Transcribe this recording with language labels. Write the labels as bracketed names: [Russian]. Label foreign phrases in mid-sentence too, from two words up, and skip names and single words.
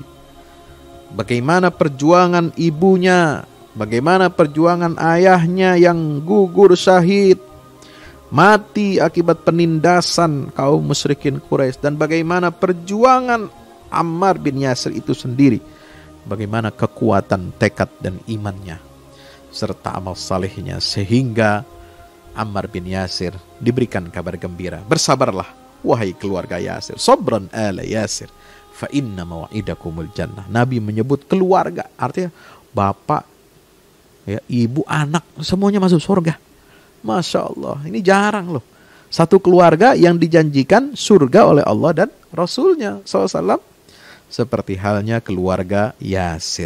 [Indonesian] Bagaimana perjuangan ibunya, bagaimana perjuangan ayahnya yang gugur syahid, mati akibat penindasan kaum musyrikin Quraisy, dan bagaimana perjuangan Ammar bin Yasir itu sendiri, bagaimana kekuatan tekad dan imannya serta amal salehnya, sehingga Ammar bin Yasir diberikan kabar gembira. Bersabarlah wahai keluarga Yasir. [Arabic] صبرا آل ياسر فإن موعدكم الجنة. [Indonesian] Nabi menyebut keluarga, artinya bapak, ya, ibu, anak, semuanya masuk surga. [Arabic] ما شاء الله, [Indonesian] ini jarang loh. Satu keluarga yang dijanjikan surga oleh Allah dan Rasulnya SAW. Seperti halnya keluarga Yasir.